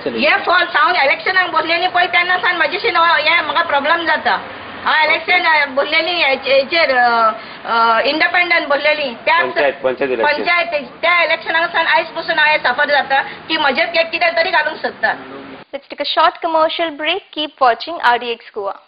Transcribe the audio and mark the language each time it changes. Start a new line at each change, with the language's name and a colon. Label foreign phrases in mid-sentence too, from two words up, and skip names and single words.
Konkani: हे फॉल्स हांव इलेक्शनाक बसलेली पळय तेन्ना सावन म्हाजेशी हे म्हाका प्रॉब्लेम जाता हांव इलेक्शन बसलेली हेचेर इंडिपेंडंट बसलेली त्या पंचायत त्या इलेक्शनाक सावन आयज पसून हांव सफर जाता की म्हजेर कितें तरी घालूंक सोदता.
English: Let's take a short commercial break. Keep watching RDX Goa.